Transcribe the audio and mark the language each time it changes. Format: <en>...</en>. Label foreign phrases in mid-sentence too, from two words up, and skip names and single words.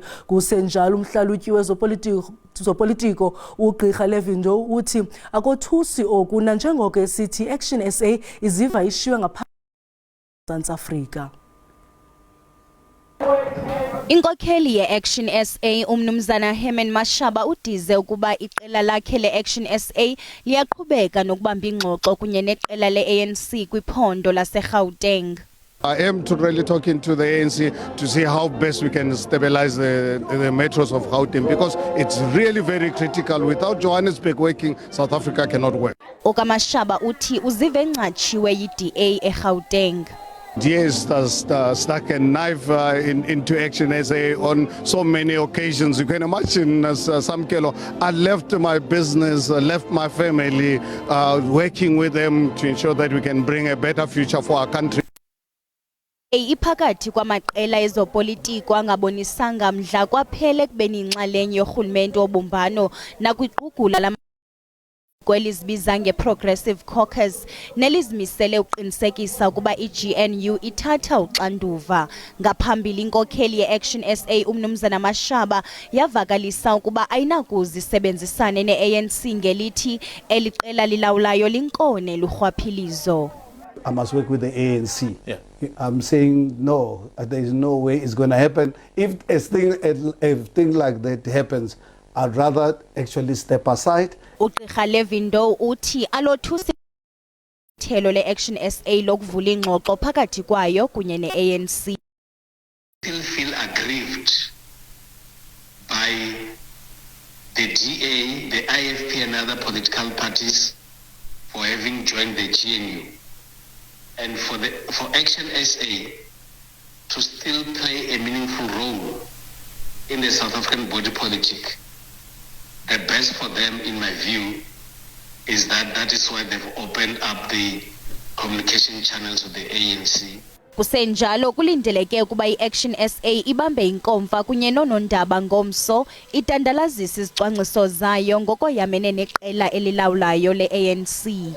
<xh>Kusenjalo umhlalutyi wezopolitiko uGqirha Levindo uthi akothusi oku nanjengoko esithi Action SA iziva ishiywe ngapha South Africa. Inkokheli ye-Action SA umnumzana Herman Mashaba udize ukuba iqela lakhe le-Action SA liyaqhubeka nokubamba ingxoxo kunye neqela le-ANC kwiphondo laseGauteng.</xh> <en>I am really talking to the ANC to see how best we can stabilize the metros of Gauteng, because it's really very critical. Without Johannesburg working, South Africa cannot work.</en> <xh>ukaMashaba uthi uzive enqatshiwe yi-DA eGauteng.</xh> <en>DA has stuck a knife into Action SA on so many occasions. You can imagine, as Samkelo, I left my business, left my family, working with them to ensure that we can bring a better future for our country.</en> <xh>Iphakathi kwamaqela ezopolitiko angabonisanga mdla kwaphela ekubeni inxalenye yorhulumente wobumbano nakwiqugula la kwelizibiza nge-Progressive Caucus nelizimisele uqinisekisa ukuba i-GNU ithatha uxanduva. Ngaphambili inkokheli ye-Action SA umnumzana Mashaba yavakalisa ukuba ayinakuzisebenzisane ne-ANC ngelithi eliqela lilawulayo linkone lurhwaphilizo.</xh> <en>I must work with the ANC. Yeah. I'm saying no, there is no way it's going to happen. If a thing like that happens, I'd rather actually step aside.</en> <xh>uGqirha Levindo uthi alothusi thelo le-Action SA lokuvula ingxoxo phakathi kwayo kunye ne-ANC.</xh> <en>Still feel aggrieved by DA, the IFP and other political parties for having joined the GNU, and for Action SA to still play a meaningful role in the South African body politic. The best for them, in my view, is that is why they've opened up the communication channels of the ANC.</en> <xh>Kusenjalo kulindeleke ukuba iAction SA ibambe inkomfa kunye nonondaba ngomso itandalazisa izicwangciso zayo ngokoyamene neqela elilawulayo leANC.</xh>